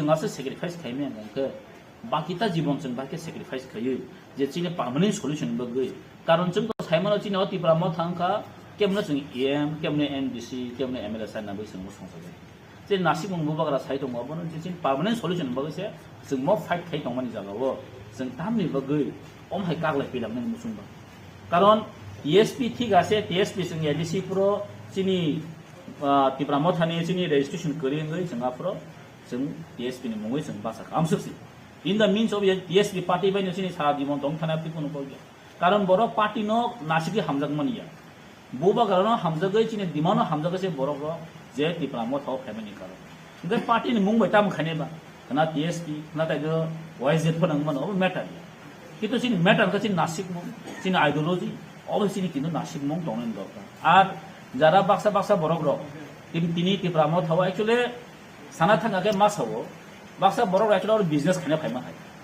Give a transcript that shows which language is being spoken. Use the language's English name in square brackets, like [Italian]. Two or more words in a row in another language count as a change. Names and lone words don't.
[Bodo] आसे सेक्रिफाइस खायमे गंके बाकिता जीवन जों बाके सेक्रिफाइस खायो जे चिनि [English] permanent solution [Bodo] बगै कारण जों तो साइमन चिनि तिब्रामथा थांका केमनो जों एम केमनो एनडीसी केमनो एमएलए साइना बै जों संसद जे नासिक मंगबो बाग्रा साइ दङ बनो जे चिनि [English] permanent solution [Bodo] बगैसे जों म फाइट खाय दंमानि जागावो जों तामनि बगै अमहाय कागलाय फैलामनो मुसुंबा कारण ESP ठीक आसे TSP जों एडीसी प्रो चिनि तिब्रामथानि चिनि रेजिस्ट्रेशन करिङै जोंहा प्रो जों TSP नि मुङै जों बासा खामसोसि [English] in the means of TSP party [Bodo] बायनो चिनि सारा दिमन दं थाना पिकुनो को कारण बर पार्टी नो नासिकि हामजाग मानिया बोबा गारनो हामजागै चिनि दिमानो हामजागैसे बरग जे तिब्रामथाव फेमिली कार गे पार्टी नि मुं बायता मखानेबा ना TSP ना ताइदो YZ फोनां मानो मैटर किन्तु चिनि मैटर का चिनि नासिक मुं चिनि आइडियोलॉजी अबसिनि किन्तु नासिक मुं दंनाय दरकार आर जारा बाक्सा बरग तिनि तिब्रामथाव एक्चुअली साना थांगाके मासावो बाक्सा बरग एक्चुअली बिजनेस खाने फायमा हाय